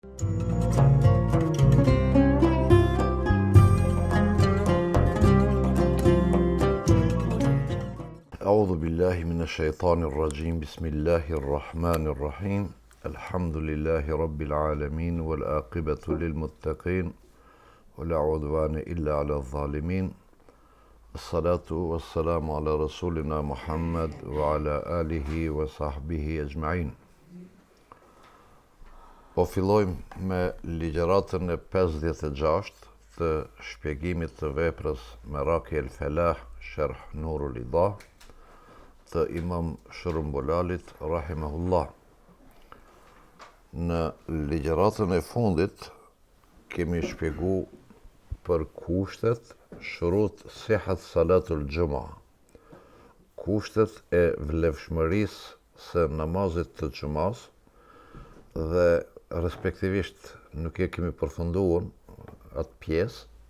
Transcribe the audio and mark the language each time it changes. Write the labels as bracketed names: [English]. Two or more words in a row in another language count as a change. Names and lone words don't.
[Arabic] أعوذ بالله من الشيطان الرجيم بسم الله الرحمن الرحيم الحمد لله رب العالمين والعاقبة للمتقين ولا عدوان إلا على الظالمين الصلاة والسلام على رسولنا محمد وعلى آله وصحبه أجمعين. [Albanian] Po fillojmë me ligjëratën e 56 të shpjegimit të veprës Meraki el Felah, Sharh Nurul Idah, të Imam Shërumbulalit, rahimahullah. Në ligjëratën e fundit kemi shpjegu për kushtet [Arabic] شروط صحة صلاة الجمعة, [Albanian] kushtet e vlefshmërisë së namazit të xumas, dhe respektivisht nuk e kemi përfunduar atë pjesë,